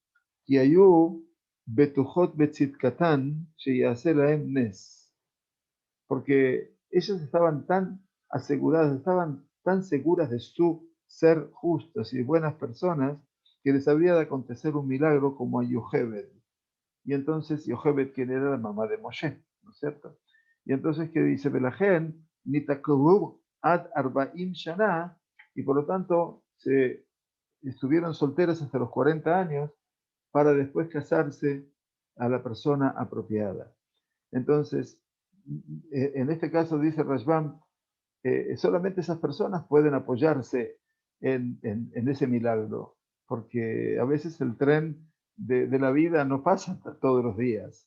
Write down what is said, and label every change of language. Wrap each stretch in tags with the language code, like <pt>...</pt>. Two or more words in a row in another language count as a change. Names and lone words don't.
<es>Porque ellas estaban tan aseguradas, estaban tan seguras de su ser justas y buenas personas, que les habría de acontecer un milagro como a Yochebed. Y entonces Yochebed, quien era la mamá de Moshe, ¿no es cierto? Y entonces, ¿qué dice?</es> <he>לפיכך, נתעכבו עד ארבעים שנה,</he> <es>y por lo tanto se estuvieron solteras hasta los 40 años para después casarse a la persona apropiada. Entonces, en este caso, dice Rashbam, solamente esas personas pueden apoyarse en ese milagro, porque a veces el tren de la vida no pasa todos los días.</es>